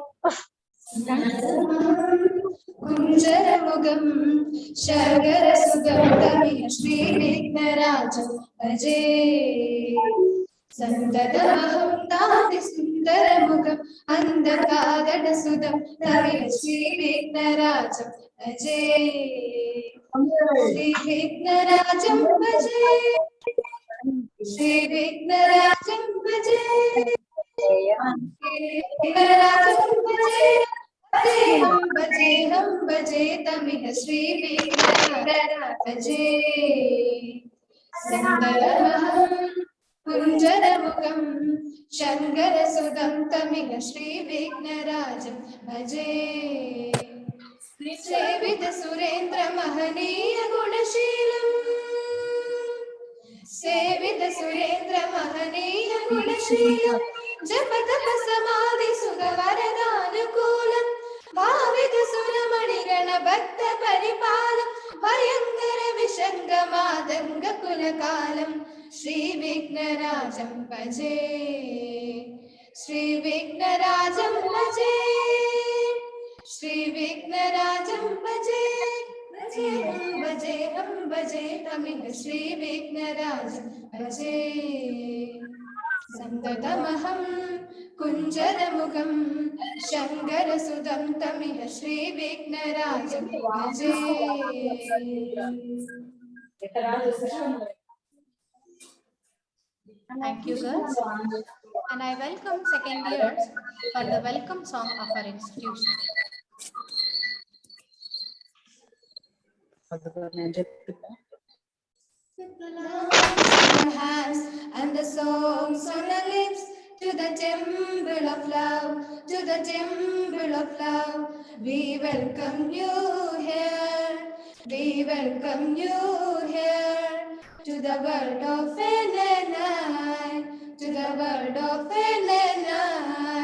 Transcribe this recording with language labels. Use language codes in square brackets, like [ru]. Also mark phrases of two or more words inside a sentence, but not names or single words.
[sa] കുഞ്ചരമുഖം ശർഗരസുഖം തമിഴ് ശ്രീവിഘ്നരാജം അജേ സന്തതമഹം താതി സുന്ദരമുഖം അന്ധകാദടസുതം തമിഴ് ശ്രീവിഘ്നരാജം അജേ ശ്രീവിഘ്നരാജം ഭജേ ശ്രീവിഘ്നരാജം ഭജേ भजेहं भजे तमिह श्रीविघ्नराजे सुन्दरमहं कुञ्जरमुखं शङ्करसुदं तमिह श्रीविघ्नराजं भजे सेवित सुरेन्द्र महनीय गुणशीलम् सेवित सुरेन्द्र महनीय गुणशीलम् जपत समाधि सुख वरदानुकूलम् भावित सुरमणिगण भक्त परिपालम् भयंकर विषङ्गमादङ्ग कुलकालम् श्रीविघ्नराजं भजे श्रीविघ्नराजं भजे श्रीविघ्नराजं भजे भजेहं भजे तमिह श्रीविघ्नराजं भजे सन्ततमहं कुञ्जरमुखं शङ्करसुदं तमिह श्रीविघ्नराजं भजे [en] Thank you, girls. And I welcome second years for the welcome song of our institution. With the hands and the songs on the lips, to the temple of love, to the temple of love, we welcome you here, we welcome you here, to the world of NNI, to the world of NNI.